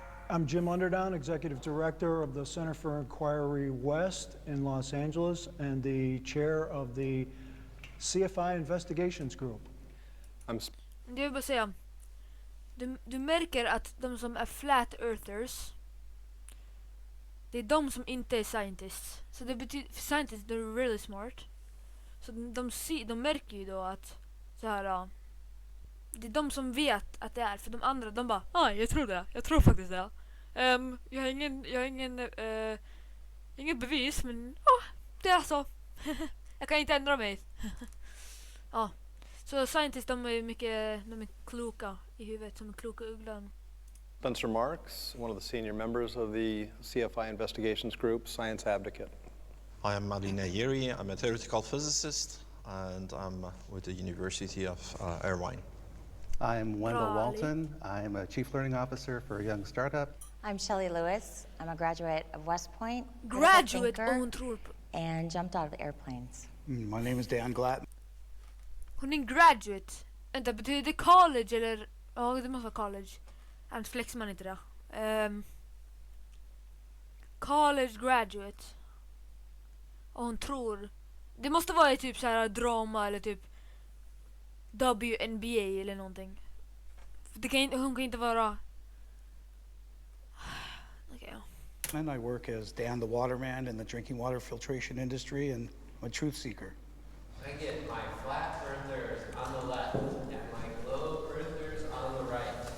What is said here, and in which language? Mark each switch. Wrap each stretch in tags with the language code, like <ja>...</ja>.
<en>I'm Jim Underdown, Executive Director of the Center for Inquiry West in Los Angeles and the chair of the CFI Investigations Group.</en> <sv>Det vill bara säga. Du märker att de som är flat earthers, det är de som inte är scientists. Så det betyder, för scientists,</sv> <en>they're really smart.</en> <sv>Så de märker ju då att så här, det är de som vet att det är. För de andra, de bara, jag tror det. Jag tror faktiskt det. Jag har ingen bevis, men det är så. Jag kan inte ändra mig. Ja. Så scientists, de är kloka i huvudet, som en kloka ugglan.</sv> <en>Spencer Marks, one of the senior members of the CFI Investigations Group, Science Advocate. I am Malina Yeri. I'm a theoretical physicist, and I'm with the University of Irvine. I'm Wendell Walton. I'm a Chief Learning Officer for a young startup. I'm Shelley Lewis. I'm a graduate of West Point. Graduate, and jumped out of the airplanes. My name is Dan Glatt.</en> <sv>Hon är en graduate. Vänta, betyder det college eller? Ja, det måste vara college. Annars flexar man inte det. College graduate. Och hon tror. Det måste vara i typ så här drama eller typ WNBA eller någonting. Hon kan inte vara.</sv> <en>Okay. And I work as Dan the Waterman in the drinking water filtration industry, and I'm a truth seeker. I get my flat earthers on the left and my globe earthers on the right.</en>